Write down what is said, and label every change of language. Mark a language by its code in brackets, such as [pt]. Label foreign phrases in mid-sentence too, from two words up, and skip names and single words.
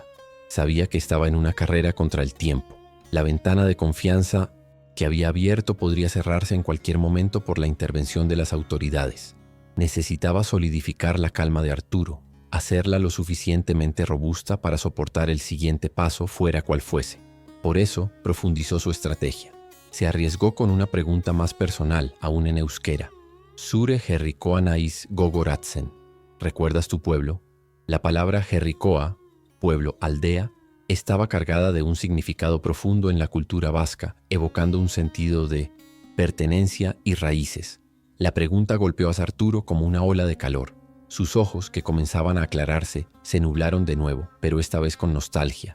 [es] Sabía que estaba en una carrera contra el tiempo. La ventana de confianza que había abierto podría cerrarse en cualquier momento por la intervención de las autoridades. Necesitaba solidificar la calma de Arturo, hacerla lo suficientemente robusta para soportar el siguiente paso, fuera cual fuese. Por eso profundizó su estrategia. Se arriesgó con una pregunta más personal, aún en euskera. [eu] «Zure herrikoa naiz gogoratzen». [es] ¿Recuerdas tu pueblo? La palabra herrikoa, pueblo, aldea, estaba cargada de un significado profundo en la cultura vasca, evocando un sentido de pertenencia y raíces. La pregunta golpeó a Arturo como una ola de calor. Sus ojos, que comenzaban a aclararse, se nublaron de nuevo, pero esta vez con nostalgia.